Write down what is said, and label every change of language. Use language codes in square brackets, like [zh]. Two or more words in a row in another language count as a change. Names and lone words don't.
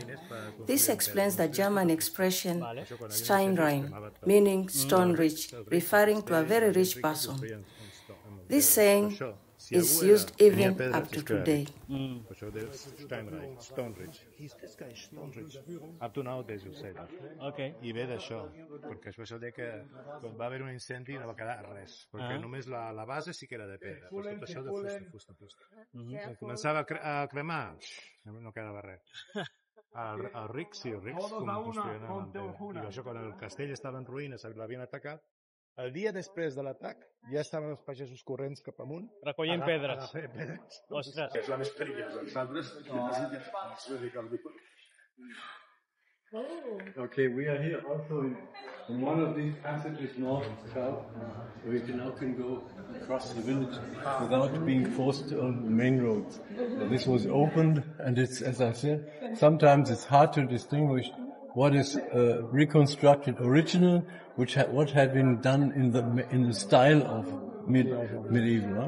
[en] This explains the German expression steinreich, meaning stone-rich, referring to a very rich person. This saying is used even up to today. Up to nowadays you say that. Okay. [ca] I ve d'això, perquè això vol dir que quan va haver un incendi no va quedar res, perquè només la base sí que era de pedra, però tot això de fusta. Quan començava a cremar, no quedava res. Els rics construïen amb pedra. I això, quan el castell estava en ruïnes, l'havien atacat, el dia després de l'atac ja estaven els pagesos corrents cap amunt recollint pedres. Ostres. És la més perillosa. Nosaltres [en] Okay, we are here also in one of these passages north and south, where you now can go across the village without being forced on the main roads. This was opened, and it's, as I said, sometimes it's hard to distinguish what is reconstructed original, what had been done in the style of medieval.